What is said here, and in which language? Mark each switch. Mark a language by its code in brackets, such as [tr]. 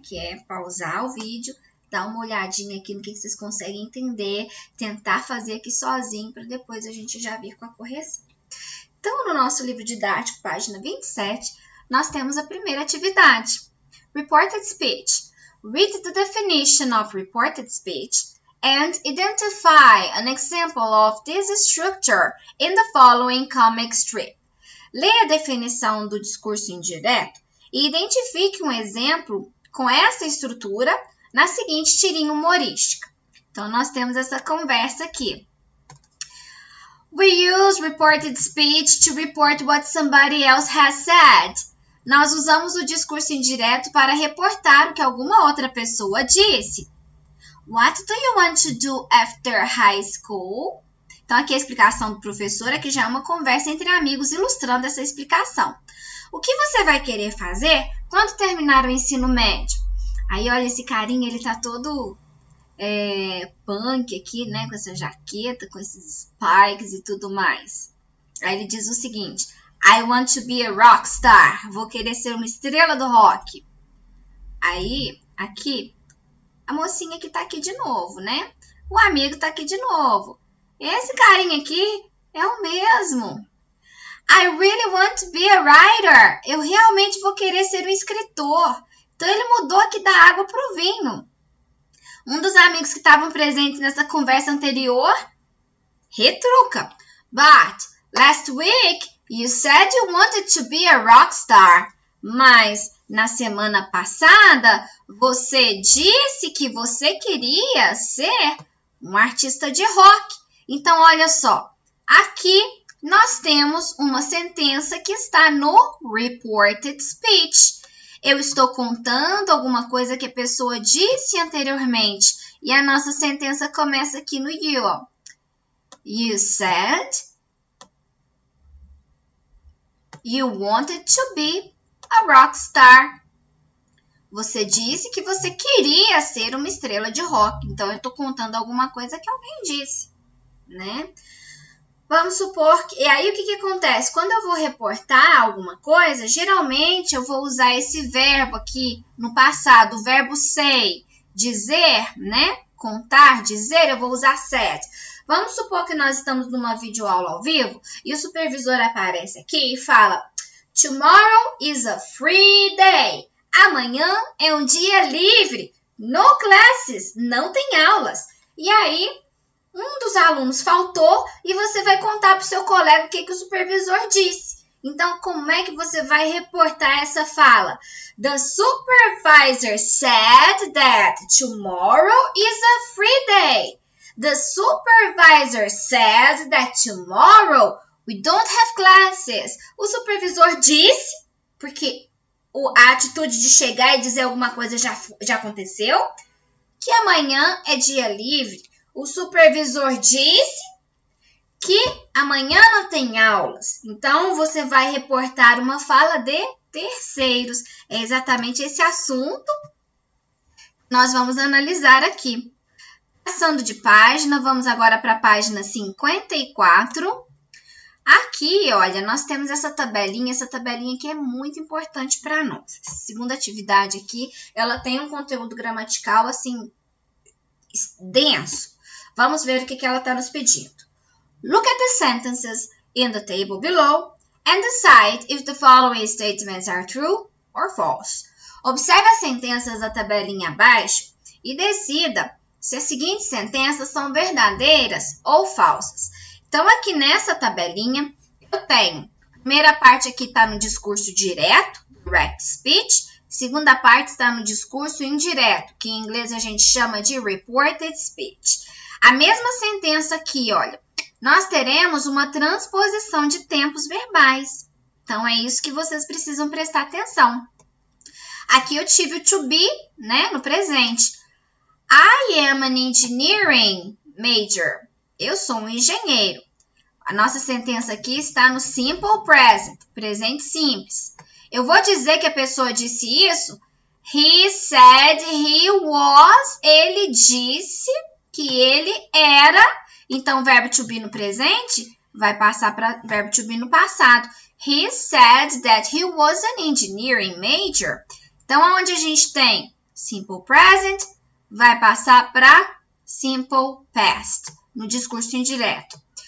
[pt] Que é pausar o vídeo, dar uma olhadinha aqui no que vocês conseguem entender, tentar fazer aqui sozinho, para depois a gente já vir com a correção. Então, no nosso livro didático, página 27, nós temos a primeira atividade, Reported Speech. [en] Read the definition of reported speech and identify an example of this structure in the following comic strip. [pt] Leia a definição do discurso indireto e identifique um exemplo com essa estrutura na seguinte tirinha humorística. Então, nós temos essa conversa aqui. [en] We use reported speech to report what somebody else has said. [pt] Nós usamos o discurso indireto para reportar o que alguma outra pessoa disse. [en] What do you want to do after high school? [pt] Então, aqui a explicação do professor é que já é uma conversa entre amigos ilustrando essa explicação. O que você vai querer fazer quando terminar o ensino médio? Aí, olha, esse carinha, ele tá todo punk aqui, né? Com essa jaqueta, com esses spikes e tudo mais. Aí ele diz o seguinte... [en] I want to be a rock star. [pt] Vou querer ser uma estrela do rock. Aí, aqui, a mocinha que tá aqui de novo, né? O amigo tá aqui de novo. Esse carinha aqui é o mesmo. [en] I really want to be a writer. [pt] Eu realmente vou querer ser um escritor. Então, ele mudou aqui da água pro vinho. Um dos amigos que estavam presentes nessa conversa anterior retruca. [en] But, last week... You said you wanted to be a rock star, [pt] mas na semana passada você disse que você queria ser um artista de rock. Então, olha só, aqui nós temos uma sentença que está no reported speech. Eu estou contando alguma coisa que a pessoa disse anteriormente e a nossa sentença começa aqui no you. [en] You said... You wanted to be a rock star. [pt] Você disse que você queria ser uma estrela de rock. Então, eu estou contando alguma coisa que alguém disse, né? Vamos supor que... E aí, o que acontece? Quando eu vou reportar alguma coisa, geralmente eu vou usar esse verbo aqui no passado, o verbo say, dizer, né? Contar, dizer, eu vou usar said. Vamos supor que nós estamos numa videoaula ao vivo e o supervisor aparece aqui e fala [en] Tomorrow is a free day. [pt] Amanhã é um dia livre. [en] No classes, [pt] não tem aulas. E aí, um dos alunos faltou e você vai contar para o seu colega o que o supervisor disse. Então, como é que você vai reportar essa fala? [en] The supervisor said that tomorrow is a free day. The supervisor said that tomorrow we don't have classes. [pt] O supervisor disse, porque a atitude de chegar e dizer alguma coisa já aconteceu, que amanhã é dia livre. O supervisor disse que amanhã não tem aulas. Então, você vai reportar uma fala de terceiros. É exatamente esse assunto que nós vamos analisar aqui. Passando de página, vamos agora para a página 54. Aqui, olha, nós temos essa tabelinha que é muito importante para nós. A segunda atividade aqui, ela tem um conteúdo gramatical, assim, denso. Vamos ver o que ela está nos pedindo. [en] Look at the sentences in the table below and decide if the following statements are true or false. [pt] Observe as sentenças da tabelinha abaixo e decida se as seguintes sentenças são verdadeiras ou falsas. Então, aqui nessa tabelinha, eu tenho a primeira parte aqui está no discurso direto, direct speech. Segunda parte está no discurso indireto, que em inglês a gente chama de reported speech. A mesma sentença aqui, olha, nós teremos uma transposição de tempos verbais. Então, é isso que vocês precisam prestar atenção. Aqui eu tive o to be, né, no presente. [en] I am an engineering major. [pt] Eu sou um engenheiro. A nossa sentença aqui está no simple present, presente simples. Eu vou dizer que a pessoa disse isso. [en] He said he was. [pt] Ele disse que ele era. Então, o verbo to be no presente vai passar para verbo to be no passado. [en] He said that he was an engineering major. [pt] Então, onde a gente tem simple present, vai passar para simple past, no discurso indireto.